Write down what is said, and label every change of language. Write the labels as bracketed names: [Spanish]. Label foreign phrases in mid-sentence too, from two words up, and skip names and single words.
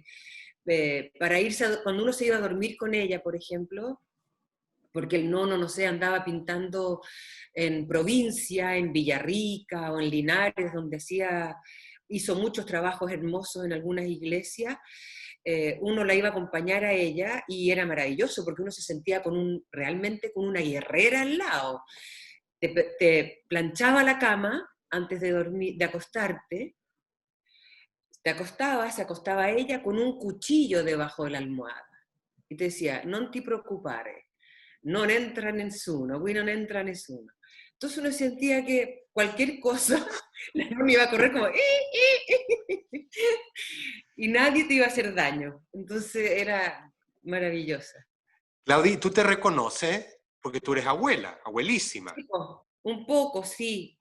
[Spanish] para irse, cuando uno se iba a dormir con ella, por ejemplo, porque el nono, no sé, andaba pintando en provincia, en Villarrica o en Linares, donde hizo muchos trabajos hermosos en algunas iglesias, uno la iba a acompañar a ella y era maravilloso porque uno se sentía realmente con una guerrera al lado. Te planchaba la cama antes de dormir, de acostarte, se acostaba ella con un cuchillo debajo de la almohada y te decía, [Italian] non ti preoccupare, non entra nessuno, qui non entra nessuno. [Spanish] Entonces uno sentía que cualquier cosa, la nona iba a correr como y nadie te iba a hacer daño. Entonces era maravillosa. Claudia, ¿tú te reconoces? Porque tú eres abuela, abuelísima. Sí, un poco, sí.